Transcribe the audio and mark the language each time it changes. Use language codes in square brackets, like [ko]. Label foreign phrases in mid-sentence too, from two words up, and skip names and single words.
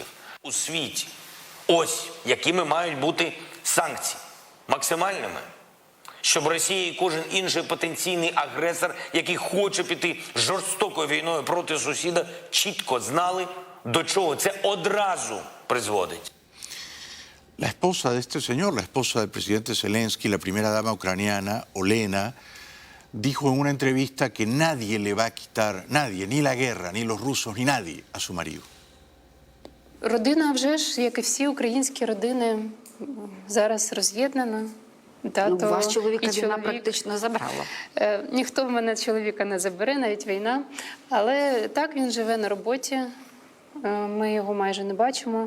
[uk] У світі ось якими мають бути санкції. Максимальними. Щоб Росія і кожен інший потенційний агресор, який хоче піти жорстокою війною проти сусіда, чітко знали, до чого це одразу призводить. [es] La esposa de este señor, la esposa del presidente Zelensky, la primera dama ucraniana, Olena, dijo en una entrevista que nadie le va a quitar, nadie, ni la guerra, ni los rusos, ni nadie, a su marido. [uk] Родина вже ж, як і всі українські родини, зараз роз'єднана. Вас чоловіка війна практично забрала. Ніхто в мене чоловіка не забере, навіть війна. Але так, він живе на роботі, Ми його майже не бачимо.